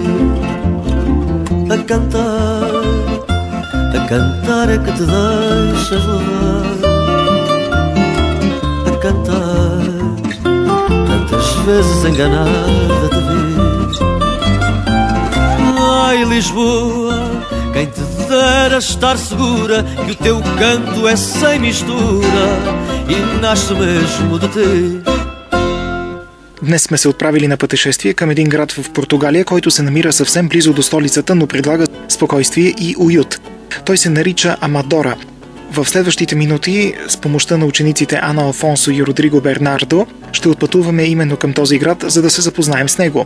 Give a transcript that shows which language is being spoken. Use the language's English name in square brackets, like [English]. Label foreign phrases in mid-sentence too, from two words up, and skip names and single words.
[Portuguese] A cantar é que te deixas levar, a cantar, tantas vezes enganada te vi. Ai, Lisboa, quem te dera estar segura que o teu canto é sem mistura и nasce mesmo de ti. [Bulgarian] Днес сме се отправили на пътешествие към един град в Португалия, който се намира съвсем близо до столицата, но предлага спокойствие и уют. Той се нарича Амадора. В следващите минути, с помощта на учениците Ана Алфонсо и Родриго Бернардо, ще отпътуваме именно към този град, за да се запознаем с него.